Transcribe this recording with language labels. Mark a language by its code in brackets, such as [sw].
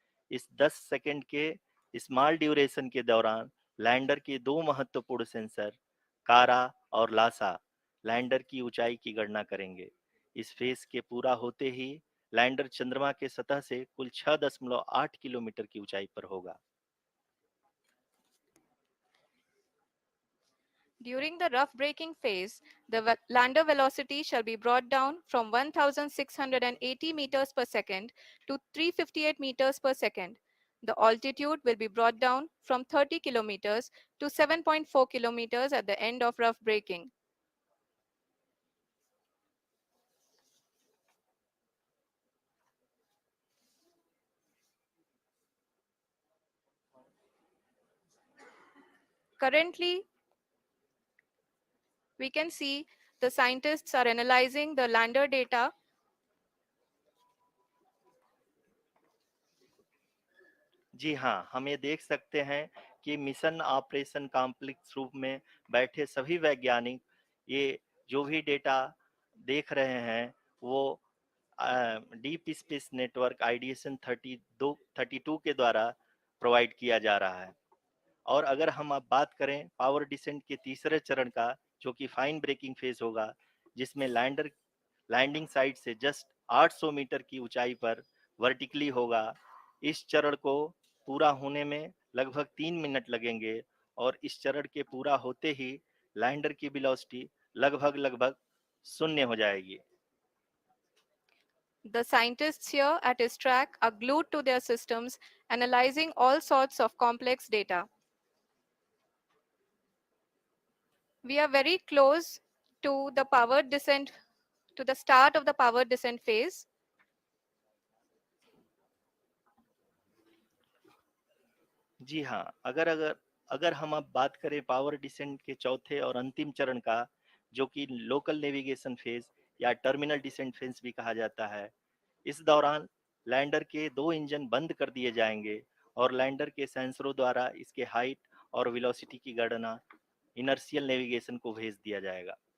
[hi] इस 10 सेकंड के small duration के दौरान लैंडर के दो महत्वपूर्ण सेंसर, कारा और लासा, लैंडर की ऊंचाई की गणना करेंगे। इस फेज के पूरा होते ही लैंडर चंद्रमा के सतह से कुल 6.8 किलोमीटर की ऊंचाई पर होगा। [en] During the rough braking phase, the lander velocity shall be brought down from 1680 meters per second to 358 meters per second. The altitude will be brought down from 30 kilometers to 7.4 kilometers at the end of rough braking. Currently, we can see the scientists are analyzing the lander data. [hi] जी हाँ, हम ये देख सकते हैं कि mission operation complex रूप में बैठे सभी वैज्ञानिक ये जो भी डेटा देख रहे हैं वो डीप स्पेस नेटवर्क आईडीएसन 32 के द्वारा प्रोवाइड किया जा रहा है। और अगर हम अब बात करें पावर डिसेंट के तीसरे चरण का, जो कि फाइन ब्रेकिंग फेज होगा, जिसमें लैंडर लैंडिंग साइट से जस्ट 800 मीटर की ऊंचाई पर वर्टिकली होगा। इस चरण को पूरा होने में लगभग 3 मिनट लगेंगे और इस चरण के पूरा होते ही लैंडर की वेलोसिटी लगभग लगभग शून्य हो जाएगी। [en] The scientists here at ISTRAC are glued to their systems, analyzing all sorts of complex data. We are very close to the powered descent, to the start of the powered descent phase. [hi] जी हाँ, अगर अगर अगर हम अब बात करें power descent के चौथे और अंतिम चरण का, जो कि लोकल नेविगेशन फेज या टर्मिनल डिसेंट फेज भी कहा जाता है, इस दौरान लैंडर के दो इंजन बंद कर दिए जाएंगे और लैंडर के सेंसरों द्वारा इसके हाइट और वेलोसिटी की गणना इनर्शियल नेविगेशन को भेज दिया जाएगा।